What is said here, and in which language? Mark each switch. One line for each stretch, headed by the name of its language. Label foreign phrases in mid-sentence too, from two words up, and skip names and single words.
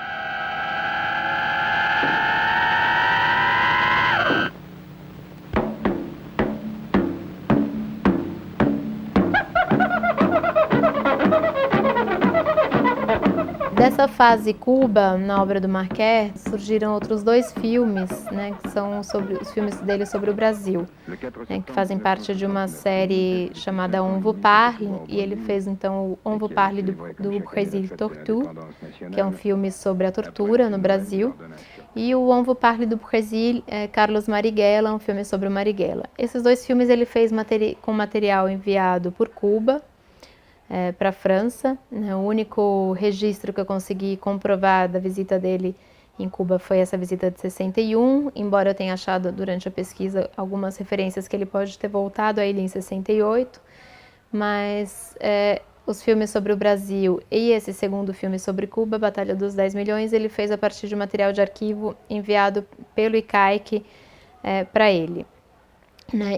Portuguese: Dessa fase Cuba, na obra do Marquez, surgiram outros dois filmes, né, que são sobre os filmes dele sobre o Brasil, né, que fazem parte de uma série chamada On vous parle, e ele fez então o On vous parle do Brésil Torture, que é um filme sobre a tortura no Brasil, e o On vous parle do Brésil, Carlos Marighella, um filme sobre o Marighella. Esses dois filmes ele fez com material enviado por Cuba, para a França, né? O único registro que eu consegui comprovar da visita dele em Cuba foi essa visita de 61, embora eu tenha achado durante a pesquisa algumas referências que ele pode ter voltado a ilha em 68, mas os filmes sobre o Brasil e esse segundo filme sobre Cuba, Batalha dos 10 Milhões, ele fez a partir de material de arquivo enviado pelo ICAIC para ele, né?